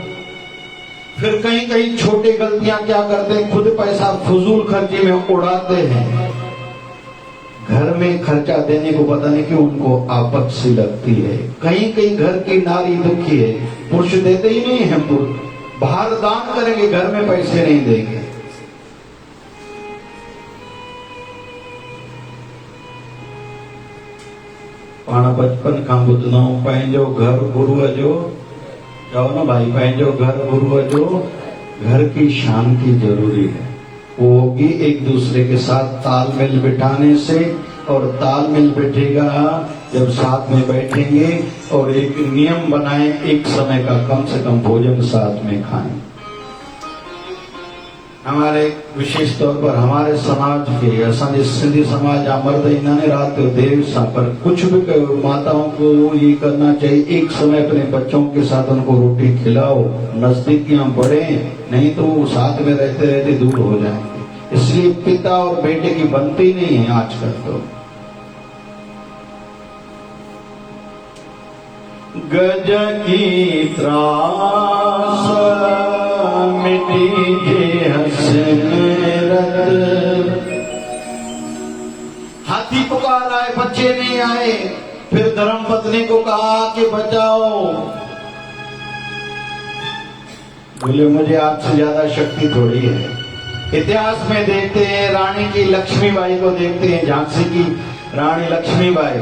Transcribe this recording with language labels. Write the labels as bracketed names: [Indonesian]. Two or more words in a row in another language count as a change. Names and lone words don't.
[Hindi] फिर कहीं कहीं छोटे गलतियां क्या करते हैं, खुद पैसा फजूल खर्ची में उड़ाते हैं। घर में खर्चा देने को पता नहीं क्यों उनको आपत सी लगती है। कहीं कहीं घर की नारी दुखी है, पुरुष देते ही नहीं है। पुरुष बाहर दान करेंगे, घर में पैसे नहीं देंगे। [Sindhi] पाण बचपन का बुधनो पंहिंजो घर गुरुअ जो, [Hindi] जाओ ना भाई, [Sindhi] पंहिंजो घर गुरुअ जो। [Hindi] घर की शांति जरूरी है, वो होगी एक दूसरे के साथ तालमेल बिठाने से। और तालमेल बैठेगा जब साथ में बैठेंगे और एक नियम बनाएं, एक समय का कम से कम भोजन साथ में खाएं। हमारे विशेष तौर पर हमारे समाज के, [Sindhi] असांजे सिंधी समाज जा मर्द [Hindi] इन्होंने रात देर सा, पर कुछ भी कहो, माताओं को ये करना चाहिए, एक समय अपने बच्चों के साथ उनको रोटी खिलाओ, नजदीकियां बढ़े, नहीं तो वो साथ में रहते रहते दूर हो जाएंगे। इसलिए पिता और बेटे की बनती नहीं है आजकल। तो गज की त्रास मिटी जे हसन रत। हाथी पुकार आए, बच्चे नहीं आए। फिर धर्म पत्नी को कहा कि बचाओ। बोले मुझे आपसे ज्यादा शक्ति थोड़ी है। इतिहास में देखते हैं, रानी की लक्ष्मीबाई को देखते हैं, झांसी की रानी लक्ष्मीबाई।